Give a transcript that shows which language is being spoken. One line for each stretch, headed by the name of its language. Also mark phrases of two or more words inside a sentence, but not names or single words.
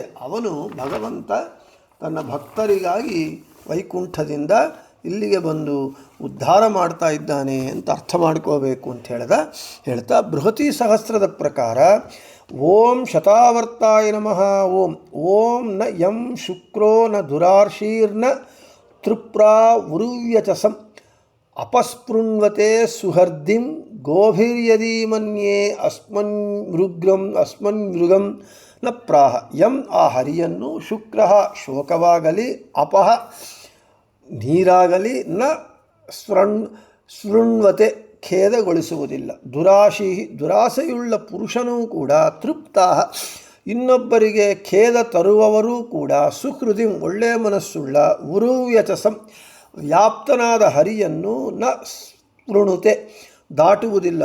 Kannada: ಅವನು ಭಗವಂತ ತನ್ನ ಭಕ್ತರಿಗಾಗಿ ವೈಕುಂಠದಿಂದ ಇಲ್ಲಿಗೆ ಬಂದು ಉದ್ಧಾರ ಮಾಡ್ತಾ ಇದ್ದಾನೆ ಅಂತ ಅರ್ಥ ಮಾಡ್ಕೋಬೇಕು ಅಂತ ಹೇಳ್ತಾ ಬೃಹತಿ ಸಹಸ್ರದ ಪ್ರಕಾರ
Sanskrit: ಓಂ ಶತಾವರ್ತಾಯ ನಮಃ. ಓಂ ನ ಯಂ ಶುಕ್ರೋ ನ ದುರಾರ್ಷೀರ್ನ ತೃಪ್ರಾ ಉರುವ್ಯಚಸಂ ಅಪಸ್ಪೃಣ್ವತೆ ಸುಹರ್ದಿಂ ಗೋಭಿರ್ಯದಿ ಮನ್ಯೇ ಅಸ್ಮನ್ ಮೃಗಂ ನ ಪ್ರಾಹ.
Kannada: ಯಂ ಆ ಹರಿಯನ್ನು, ಶುಕ್ರ ಶೋಕವಾಗಲಿ, ಅಪಹ ನೀರಾಗಲಿ,
Sanskrit: ನ ಸ್ಪೃಣ್ವತೆ
Kannada: ಖೇದಗೊಳಿಸುವುದಿಲ್ಲ. ದುರಾಸೆಯುಳ್ಳ ಪುರುಷನೂ ಕೂಡ, ತೃಪ್ತ ಇನ್ನೊಬ್ಬರಿಗೆ ಖೇದ ತರುವವರೂ ಕೂಡ, ಸುಹೃದಿಂ ಒಳ್ಳೆಯ ಮನಸ್ಸುಳ್ಳ, ಉರುವ್ಯಚಸಂ ವ್ಯಾಪ್ತನಾದ ಹರಿಯನ್ನು,
Sanskrit: ನ ಸ್ಪೃಣುತೆ
Kannada: ದಾಟುವುದಿಲ್ಲ.